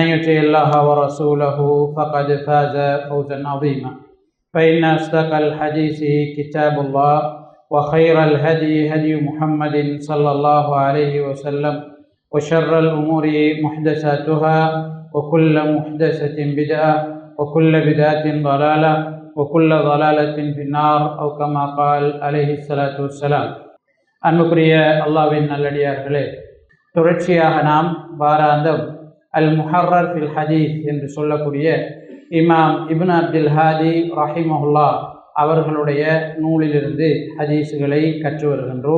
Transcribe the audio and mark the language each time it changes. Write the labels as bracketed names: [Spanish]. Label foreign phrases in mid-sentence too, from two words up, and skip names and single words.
[Arabic] يطع الله ورسوله فقد فاز فوزا عظيما فإن أصدق الحديث كتاب الله وخير الهدي هدي محمد صلى الله عليه وسلم وشر الأمور محدثاتها وكل محدثة بدعة وكل بدعة ضلالة وكل ضلالة في النار أو كما قال عليه الصلاة والسلام. [Tamil] அன்புக்குரிய அல்லாஹ்வின் நல்லடியார்களே, தொடர்ச்சியாக நாம் வாராந்தம் அல் முஹர்ரர் ஃபில் ஹதீஸ் என்று சொல்லக்கூடிய இமாம் இப்னு அப்துல் ஹாதி ரஹிமஹுல்லா அவர்களுடைய நூலிலிருந்து ஹதீஸுகளை கற்று வருகின்றோம்.